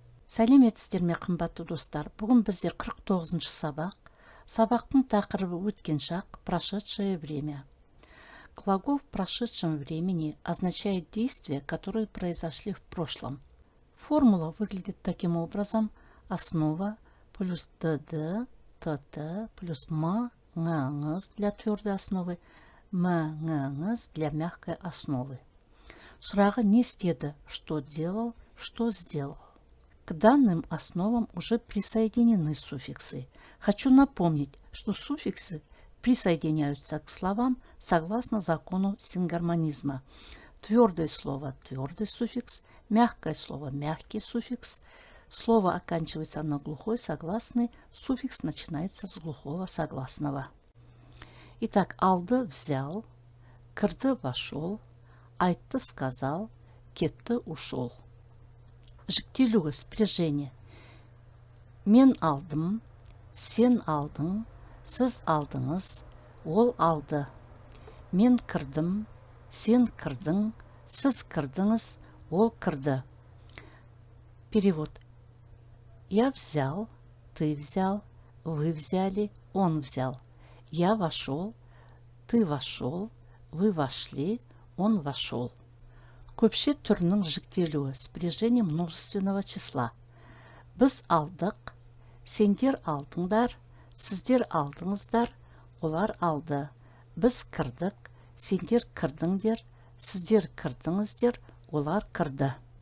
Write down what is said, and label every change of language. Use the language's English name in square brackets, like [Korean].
[Kazakh] Сәлеметсіздер ме, қымбатты достар. Бүгін бізде 49-шы сабақ. Сабақтың тақырыбы өткен шақ, [Russian] прошедшее время. Глагол в прошедшем времени означает действия, которые произошли в прошлом. Формула выглядит таким образом. Основа плюс dd, tt плюс ң для твердой основы, ң для мягкой основы. [Kazakh] Сұрағы не істеді, [Russian] что делал, что сделал. К данным основам уже присоединены суффиксы. Хочу напомнить, что суффиксы присоединяются к словам согласно закону сингармонизма. Твердое слово – твердый суффикс, мягкое слово – мягкий суффикс. Слово оканчивается на глухой согласный, суффикс начинается с глухого согласного. Итак, [Kazakh] алды [Russian] – взял, [Kazakh] кірді [Russian] – вошел, [Kazakh] айтты [Russian] – сказал, [Kazakh] кетті [Russian] – ушел. [Kazakh] Жіктелуі спряжение. Мен алдым, сен алдың, сіз алдыңыз, ол алды. Мен кірдім, сен кірдің, сіз кірдіңіз, ол кірді. [Russian] Перевод. Я взял, ты взял, вы взяли, он взял. Я вошел, ты вошел, вы вошли, он вошел. [Kazakh] Көпше түрінің жіктелуі [Russian] спряжение множественного числа. [Kazakh] Біз алдық, сендер алдыңдар, сіздер алдыңыздар, олар алды. Біз кірдік, сендер кірдіңдер, сіздер кірдіңіздер, олар кірді.